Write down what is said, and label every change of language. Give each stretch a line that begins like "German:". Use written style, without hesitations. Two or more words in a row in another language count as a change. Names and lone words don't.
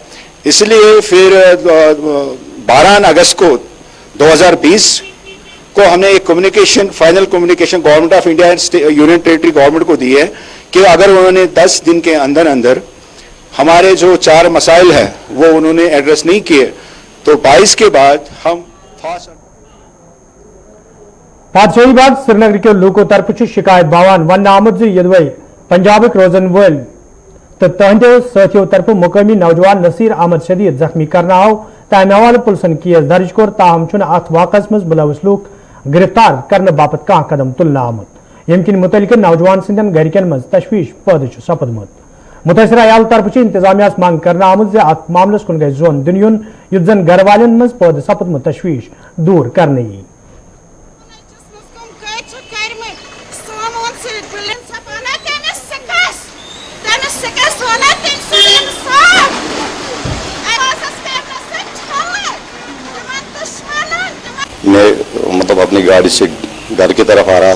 Hindi: इसलिए फिर 12 अगस्त को 2020 को हमने एक कम्युनिकेशन,
English: final communication Government of India Union Territory government
Hindi: को दी है कि अगर उन्होंने 10 दिन के अंदर अंदर हमारे जो 4 मसाइल है वो उन्होंने एड्रेस नहीं किए, तो 22 के बाद हम
Kashmiri: पादशाही बाग श्रीनगर के लोगों तरफ शिकायत बावान वन आमुद यदवै पंजाब रोजन वल तो तहदो साथियों तरफ मुकामी नौजवान नसीर अहमद शदीद जख्मी करना आव, तमे हवाले पुलिसन केस दर्ज कोर, ताहम अत वाकस मज मुलविस लूक गिरफ्तार करने बापत कह कदम तुलना आमुत, यम किन मुतलिक नौजवान सिंदन घरिकन मज तशवीश पैदा सपदमुत। मुतसरा अयाल तरफ इंतजामिया मांग करना आमुत अत मामलस कुन गई जोन दुनियुन युत जन घर वालन मज पैदा सपदमुत तशवीश दूर करने यी।
Hindi: मैं मतलब अपनी गाड़ी से घर की तरफ आ रहा